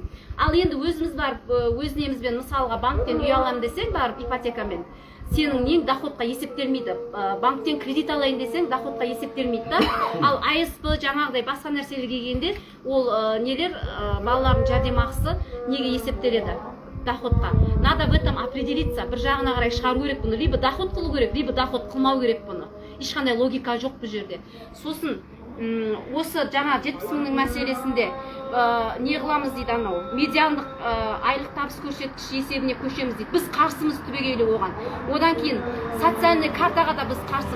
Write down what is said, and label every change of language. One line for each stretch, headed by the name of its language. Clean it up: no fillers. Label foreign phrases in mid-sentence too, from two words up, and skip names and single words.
Kazakh: Ал енді өзіміз барып, өз немізбен мысалға банктен үй аламын десең, барып ипотекамен, сенің нең доходқа есептелмейді. Банктен кредит алайын десең, доходқа есептелмейді да. Ал АСП жаңағыдай басқа нәрселерге келгенде, ол нелер балалардың жәрдемақысы неге есептеледі? Доходқа.
Russian: Надо в этом определиться.
Kazakh: Бір жағына қарай шығару керек бұны. Либо доход қылу керек, либо доход қылмау керек бұны. Ешқандай логика жоқ бұл жерде. Сосын осы жаңа 70 мыңның мәселесінде не қыламыз дейді, анау медиандық айлық табыс көрсеткіш есебіне көшеміз дейді. Біз қарсымыз түбегейлі оған. Одан кейін социальный картаға да біз қарсымыз.